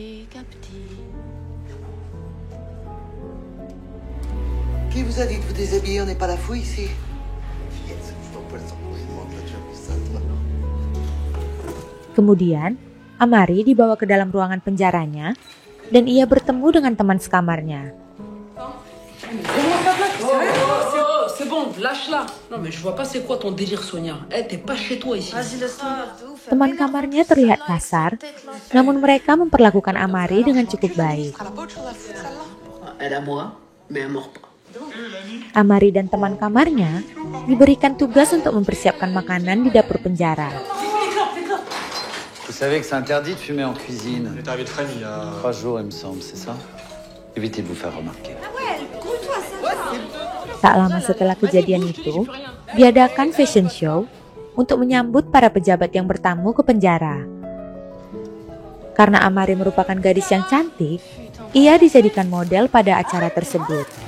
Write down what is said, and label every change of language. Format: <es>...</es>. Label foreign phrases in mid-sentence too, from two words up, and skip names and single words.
<fr>Qui vous a dit de vous déshabiller? On n'est pas la fouille ici.</fr> <id>Kemudian, Amari dibawa ke dalam ruangan penjaranya dan ia bertemu dengan teman sekamarnya.</id> <fr>C'est bon, lâche-la. Non mais je vois pas c'est quoi ton délire Sonia. T'es pas chez toi ici.</fr> <id>Teman kamarnya terlihat kasar, namun mereka memperlakukan Amari dengan cukup baik.</id> <fr>Elle a moi, mais elle mord pas.</fr> <id>Amari dan teman kamarnya diberikan tugas untuk mempersiapkan makanan di dapur penjara.</id> <fr>Vous savez que c'est interdit de fumer en cuisine. Il est arrivé de Fresnes il y a 3 jours, il me semble, c'est ça? Évitez de vous faire remarquer.</fr> <id>Tak lama setelah kejadian itu, diadakan</id> <en>fashion show</en> <id>untuk menyambut para pejabat yang bertamu ke penjara. Karena Amari merupakan gadis yang cantik, ia dijadikan model pada acara tersebut.</id>